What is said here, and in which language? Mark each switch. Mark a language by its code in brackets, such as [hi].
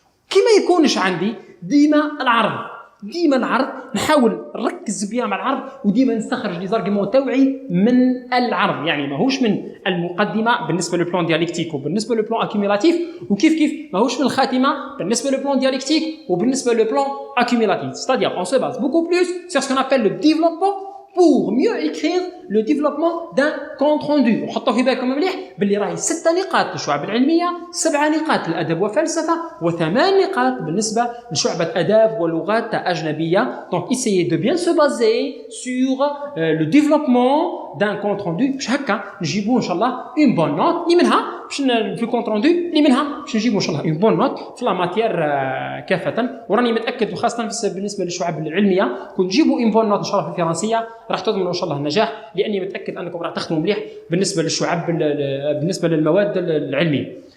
[ar] كي ما يكونش عندي ديما العرض نحاول نركز بيها مع العرض، وديما نستخرج لي زارغيمون تاوعي من العرض، يعني ماهوش من المقدمه بالنسبه للبلان ديالكتيك وبالنسبه للبلان اكيميلاتيف، وكيف ماهوش من الخاتمه بالنسبه للبلان ديالكتيك وبالنسبه للبلان اكيميلاتيف. [fr] C'est-à-dire on se base beaucoup plus sur ce qu'on appelle le développement pour mieux écrire le développement d'un compte rendu. [ar] وحطوا في بالكم مليح باللي راهي 6 نقاط للشعب العلميه، 7 نقاط للادب وفلسفه، و8 نقاط بالنسبه لشعبه اداب ولغات اجنبيه. [fr] Donc essayez de bien se baser sur le développement d'un compte rendu. [ar] باش هكا نجيبوا ان شاء الله [fr] une bonne note [ar] اللي منها باش في الكونت روندو اللي منها باش نجيبوا ان شاء الله une bonne note في لا ماتير كافه. وراني متاكد وخاصه بالنسبه للشعب العلميه كون تجيبوا [fr] une bonne note [ar] ان شاء الله في الفرنسيه راح تضمنوا ان شاء الله النجاح، لاني متاكد انكم راح تخدموا مليح بالنسبه للشعب بالنسبه للمواد العلميه.